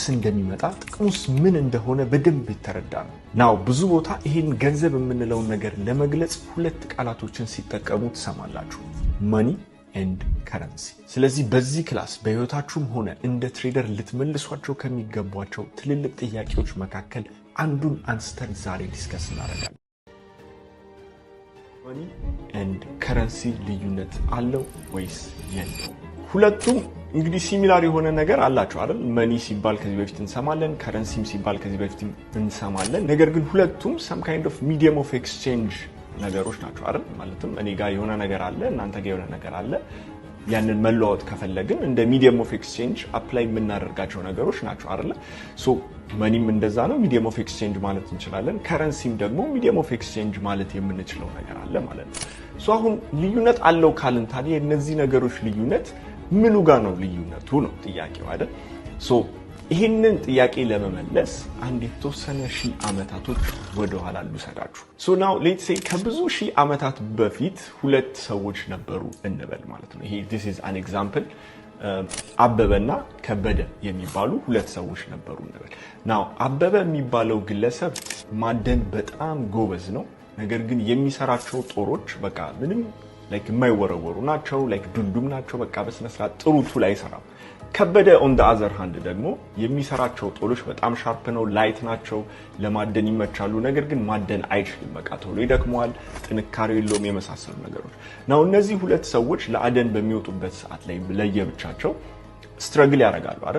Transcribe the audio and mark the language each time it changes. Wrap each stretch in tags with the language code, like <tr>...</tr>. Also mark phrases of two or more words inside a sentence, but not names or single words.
<am>እንደሚመጣ ጥቅሙስ ምን እንደሆነ በደንብ ይተረዳ ነው። ናው ብዙ ቦታ ይሄን ገንዘብ የምንለውን ነገር ለመግለጽ ሁለት ቃላቶችን ሲጠቀሙ ትሰማላችሁ፣</am> <en>money and currency።</en> <am>ስለዚህ በዚህ ክላስ በህይወታችሁም ሆነ እንደ ትሬደር ልትመልሷቸው ከሚገቧቸው ትልልቅ ጥያቄዎች መካከል አንዱን አንስተን ዛሬ ዲስከስ እናደርጋለን።</am> <en>money and currency</en> <am>ልዩነት አለው ወይስ የለውም? ሁለቱም እንግዲህ ሲሚላር የሆነ ነገር አላቸው አይደል? መኒ ሲባል ከዚህ በፊት እንሰማለን፣ ከረንሲም ሲባል ከዚህ በፊት እንሰማለን። ነገር ግን ሁለቱም</am> <en>some kind of medium of exchange</en> <am>ነገሮች ናቸው አይደል? ማለትም እኔ ጋር የሆነ ነገር አለ፣ እናንተ ጋር የሆነ ነገር አለ። ያንን መለዋወጥ ከፈለግን እንደ</am> <en>medium of exchange</en> <am>አፕላይ የምናደርጋቸው ነገሮች ናቸው አይደል? ሶ መኒም እንደዛ ነው፣</am> <en>medium of exchange</en> <am>ማለት እንችላለን። ከረንሲም ደግሞ</am> <en>medium of exchange</en> <am>ማለት የምንችለው ነገር አለ ማለት ነው። ሶ አሁን ልዩነት አለው ካልን ታዲያ የእነዚህ ነገሮች ልዩነት ምኑ ጋር ነው ልዩነቱ ነው ጥያቄው አይደል? ሶ ይሄንን ጥያቄ ለመመለስ አንድ የተወሰነ ሺህ ዓመታቶች ወደ ኋላ ልውሰዳችሁ።</am> <en>so now let's say</en> <am>ከብዙ ሺህ ዓመታት በፊት ሁለት ሰዎች ነበሩ እንበል ማለት ነው። ይሄ</am> <en>this is an example</en> <am>አበበና ከበደ የሚባሉ ሁለት ሰዎች ነበሩ እንበል። ናው አበበ የሚባለው ግለሰብ ማደን በጣም ጎበዝ ነው። ነገር ግን የሚሰራቸው ጦሮች በቃ ምንም ላይክ የማይወረወሩ ናቸው፣ ላይክ ዱልዱም ናቸው። በቃ በስነ ስርዓት ጥሩ ቱል አይሰራም። ከበደ</am> <en>on the other hand</en> <am>ደግሞ የሚሰራቸው ጦሎች በጣም ሻርፕ ነው፣ ላይት ናቸው፣ ለማደን ይመቻሉ። ነገር ግን ማደን አይችልም። በቃ ቶሎ ይደክመዋል፣ ጥንካሬው የለውም፣ የመሳሰሉ ነገሮች ነው። እነዚህ ሁለት ሰዎች ለአደን በሚወጡበት ሰዓት ላይ ለየብቻቸው ስትረግል ያደርጋሉ አይደል?</am>